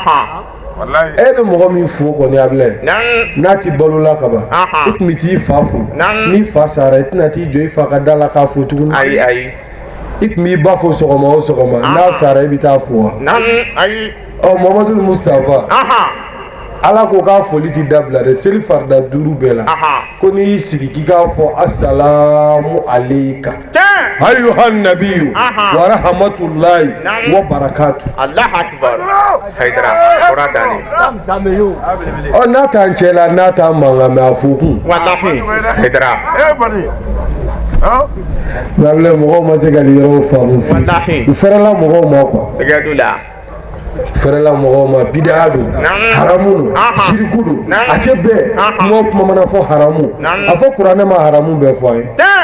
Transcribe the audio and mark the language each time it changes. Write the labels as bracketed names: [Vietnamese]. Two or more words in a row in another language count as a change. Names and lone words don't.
[Bambara] E bɛ mɔgɔ min fo kɔni Ablaye n'a ti balola ka ban i tun bɛ t'i fa fo n'i fa sara i tɛna t'i jɔ i fa ka da la k'a fo tuguni. Ayi ayi. I tun b'i ba fo sɔgɔma o sɔgɔma n'a sara i bɛ taa fo wa. Ayi. Muhammadu Mustafa Ala ko k'a foli ti dabila dɛ seli farida 5 bɛɛ la ko n'i y'i sigi k'i k'a fɔ [Arabic] السلام عليك أيها النبي ورحمة الله وبركاته. الله أكبر. Haydara. Oratani. [Bambara] N'a t'an cɛ la n'a t'an mankan mɛ a fo kun. Wallahi. Haydara. Ablaye mɔgɔw ma se ka nin yɔrɔw faamu fi u fɛrɛla mɔgɔw ma quoi. Sigadula. Fɛrɛla mɔgɔw ma bid'a don haramu don shiriku don a tɛ bɛɛ kuma o kuma mana fɔ haramu a fɔ kuranɛ ma haramu bɛɛ fɔ a ye.